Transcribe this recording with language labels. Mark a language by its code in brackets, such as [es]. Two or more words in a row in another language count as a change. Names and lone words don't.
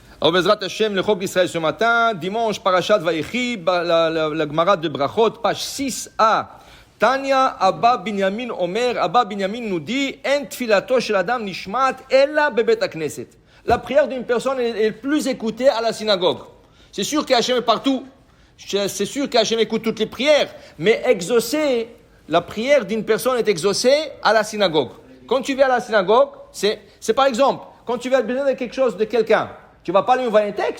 [fr] Alors, [he] בעזרת השם, [fr] le Chok d'Israël ce matin, dimanche, Parashat Vayechi, la Gemara de Brachot, page 6a. [he] תניא, אבא בנימין אומר, אבא בנימין [fr] nous dit, [he] אין תפילתו של אדם נשמעת, אלא בבית הכנסת. [fr] La prière d'une personne est plus écoutée à la synagogue. C'est sûr qu'Hachem est partout. C'est sûr qu'Hachem écoute toutes les prières. Mais exaucer, la prière d'une personne est exaucée à la synagogue. Quand tu viens à la synagogue, c'est par exemple, quand tu vas besoin de quelque chose de quelqu'un, tu ne vas pas lui envoyer un texte.